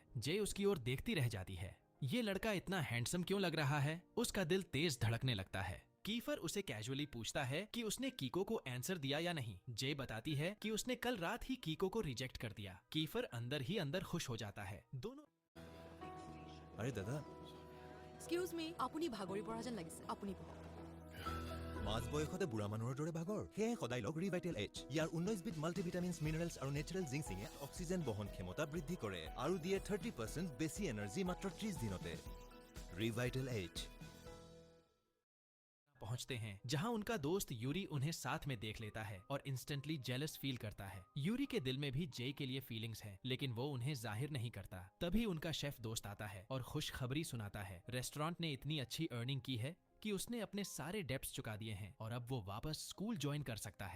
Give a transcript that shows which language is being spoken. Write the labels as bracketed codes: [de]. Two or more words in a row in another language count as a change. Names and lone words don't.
[hi] जे उसकी ओर देखती रह जाती है। ये लड़का इतना हैंडसम क्यों लग रहा है? उसका दिल तेज धड़कने लगता है। कीफर उसे कैजुअली पूछता है कि उसने कीको को आंसर दिया या नहीं। जे बताती है कि उसने कल रात ही कीको को रिजेक्ट कर दिया। कीफर अंदर ही अंदर खुश हो जाता है। दोनों [as] আরে দাদা, [en] excuse me, [as] আপুনি ভাগৰি পৰা যেন লাগিছে, আপুনি বহক। মাছ বয়সতে বুঢ়া মানুহৰ দৰে ভাগৰ। সেয়ে সদায় লগ ৰিভাইটেল এইচ। ইয়াৰ 19বিধ [en] multivitamins, minerals [as] আৰু নেচাৰেল জিংচিঙে অক্সিজেন বহন ক্ষমতা বৃদ্ধি কৰে আৰু দিয়ে 30% বেছি এনাৰ্জি মাত্ৰ 30 দিনতে। ৰিভাইটেল এইচ। [hi] पहुंचते हैं जहां उनका दोस्त यूरी उन्हें साथ में देख लेता है और [en] instantly jealous feel [hi] करता है। यूरी के दिल में भी जे के लिए फीलिंग्स हैं, लेकिन वो उन्हें जाहिर नहीं करता। तभी उनका शेफ दोस्त आता है और खुशखबरी सुनाता है। रेस्टोरेंट ने इतनी अच्छी अर्निंग की है कि उसने अपने सारे डेब्ट्स चुका दिए हैं और अब वो वापस स्कूल ज्वाइन कर सकता है।